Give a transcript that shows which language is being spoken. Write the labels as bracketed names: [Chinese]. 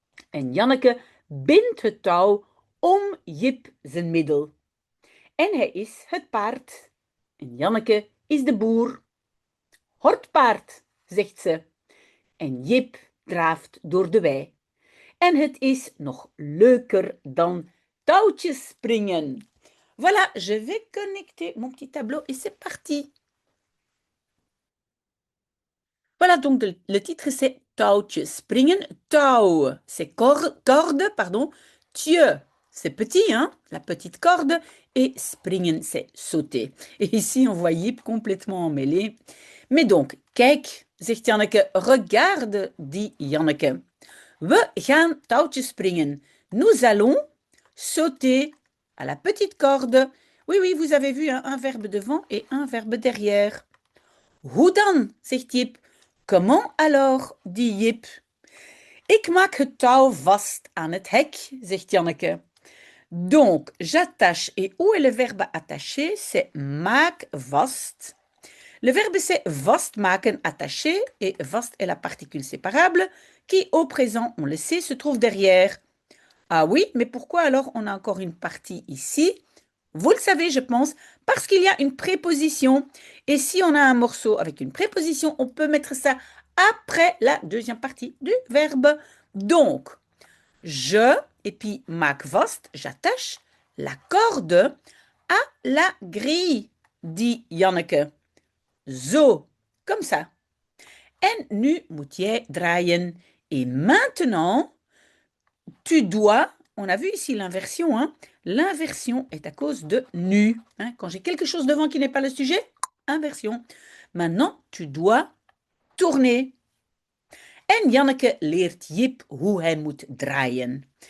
[Dutch] En Janneke bindt het touw om Jip zijn middel. En hij is het paard. En Janneke is de boer. Hortpaard, zegt ze. En Jip draaft door de wei. En het is nog leuker dan touwtjes springen. [French] Voilà, je vais connecter mon petit tableau et c'est parti. Voilà, donc le titre c'est [Dutch] touwtje springen. [French] Touw, c'est corde, pardon. Tje, c'est petit, hein, la petite corde. Et springen, c'est sauter. Et ici, on voit Jip complètement emmêlé. Mais donc, [Dutch] kijk, zegt Janneke, [French] regarde, dit Janneke. [Dutch] We gaan touwtje springen. [French] Nous allons sauter à la petite corde. Oui, oui, vous avez vu hein, un verbe devant et un verbe derrière. [Dutch] Hoe dan, zegt Jip. [French] Comment alors, dit Jip. [Dutch] Ik maak het touw vast aan het hek, zegt Janneke. [French] Donc, j'attache. Et où est le verbe attacher? C'est [Dutch] maak vast. [French] Le verbe c'est vastmaken, attacher, et vast est la particule séparable qui, au présent, on le sait, se trouve derrière. Ah oui, mais pourquoi alors on a encore une partie ici? Vous le savez, je pense, parce qu'il y a une préposition. Et si on a un morceau avec une préposition, on peut mettre ça après la deuxième partie du verbe. Donc, je, et puis [Dutch] maak vast, [French] j'attache la corde à la grille, dit Janneke. [Dutch] Zo, [French] comme ça. [Dutch] En nu moet jij draaien. [French] Et maintenant, tu dois, on a vu ici l'inversion, hein? L'inversion est à cause de nu. Hein? Quand j'ai quelque chose devant qui n'est pas le sujet, inversion. Maintenant, tu dois tourner. [Dutch] En Janneke leert Jip hoe hij moet draaien.